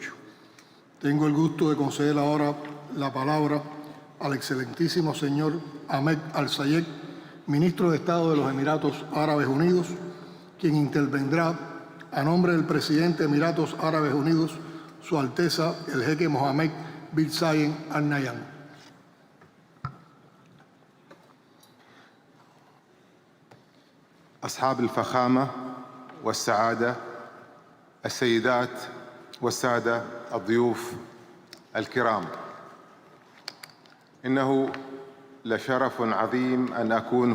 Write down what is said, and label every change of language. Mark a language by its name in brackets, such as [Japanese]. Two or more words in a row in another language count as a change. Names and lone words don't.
[Spanish] Tengo el gusto de conceder ahora la palabra al excelentísimo señor Ahmed Al-Sayed, ministro de Estado de los Emiratos Árabes Unidos, quien intervendrá a nombre del presidente de Emiratos Árabes Unidos, Su Alteza el Jeque Mohammed bin Zayed Al Nahyan. [Arabic] أصحاب الفخامة والسعادة، السيدات والسادة الضيوف الكرام، إنه لشرف عظيم أن أكون